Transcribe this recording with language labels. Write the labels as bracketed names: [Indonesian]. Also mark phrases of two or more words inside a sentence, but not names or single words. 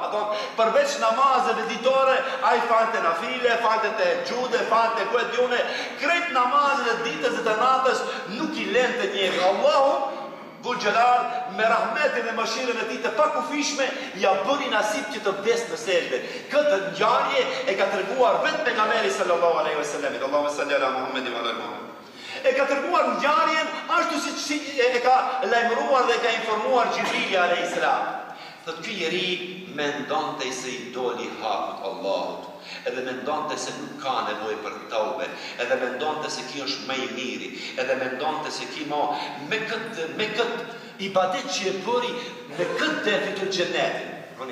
[Albanian] Përveç namazeve ditore, ai falte nafile, falte te xhude, falte ku e diune, krejt namazet e ditës dhe të natës nuk I lente njeri. Allahu [Arabic] ذو الجلال [Albanian] me rahmetin dhe mëshirën e tij të pakufishme ja bëri nasip që të vdes në sejdë. Këtë ngjarje e ka treguar vetë pejgamberi [Arabic] صلى الله عليه وسلم. اللهم صل على محمد وعلى محمد. [Albanian] E ka treguar ngjarjen ashtu siç e ka lajmëruar dhe e ka informuar Xhibrili [Arabic] عليه السلام. [Albanian] Thot ky njeri mendonte se I doli hakut Allahut. Edhe mendonte se nuk ka nevojë për taube, edhe mendonte se kjo është më I miri, edhe mendonte se kjo me këtë ibadet që e bëri, me këtë dhe fitur xhenetin.